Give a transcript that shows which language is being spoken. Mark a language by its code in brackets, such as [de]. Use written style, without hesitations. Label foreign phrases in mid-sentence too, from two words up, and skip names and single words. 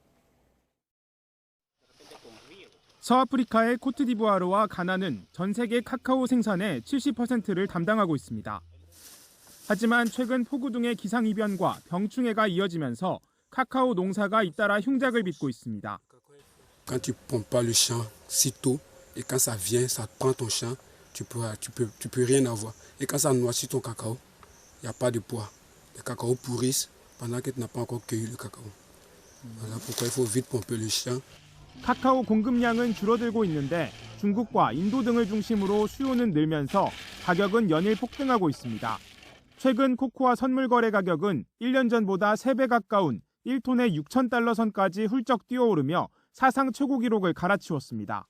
[ko] 서아프리카의 코트디부아르와 가나는 전 세계 카카오 생산의 70%를 담당하고 있습니다. 하지만 최근 폭우 등의 기상이변과 병충해가 이어지면서 카카오 농사가 잇따라 흉작을 빚고 있습니다. [fr] Quand tu pommes pas le champ si tôt et quand ça vient, ça prend ton champ, tu peux rien avoir. Et quand ça noircit ton cacao, il y a pas de poids. Les cacao pourrissent pendant que tu n'as pas encore cueilli le cacao. Voilà pourquoi il faut vite pomper le champ. [ko] 카카오 공급량은 줄어들고 있는데 중국과 인도 등을 중심으로 수요는 늘면서 가격은 연일 폭등하고 있습니다. 최근 코코아 선물 거래 가격은 1년 전보다 3배 가까운 1톤에 6,000달러 선까지 훌쩍 뛰어오르며 사상 최고 기록을 갈아치웠습니다.